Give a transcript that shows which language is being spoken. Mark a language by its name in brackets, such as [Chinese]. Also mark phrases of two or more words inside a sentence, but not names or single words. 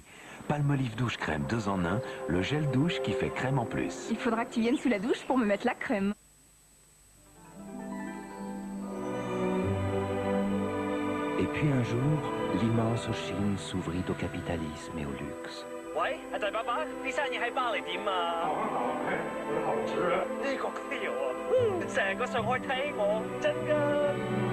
[French] Palmolive douche crème 2 en 1, le gel douche qui fait crème en plus. Il faudra que tu viennes sous la douche pour me mettre la crème. Et puis un jour, l'immense Chine s'ouvrit au capitalisme et au luxe. [Cantonese] 喂，阿仔爸爸，啲生意喺巴黎點啊？好吃啊！呢個 feel 啊，成個上海睇我，真㗎。